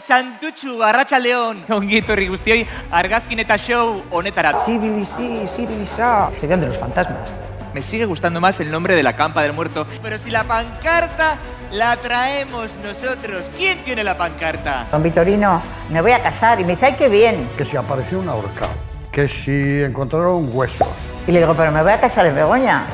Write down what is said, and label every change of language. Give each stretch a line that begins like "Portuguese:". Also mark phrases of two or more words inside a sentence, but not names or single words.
Basque: Santutxu, arratsaldeon. Ongi etorri guztioi, argazkin eta show honetara. Sibilisa.
Spanish: Serían de los fantasmas. Me sigue gustando más el nombre de la campa del muerto. Pero si la pancarta la traemos nosotros. ¿Quién tiene la pancarta? Don Vitorino, me voy a casar y me dice, ¡ay, qué bien! Que si apareció un ahorcado, que si encontraron huesos. Y le digo, pero me voy a casar en Begoña.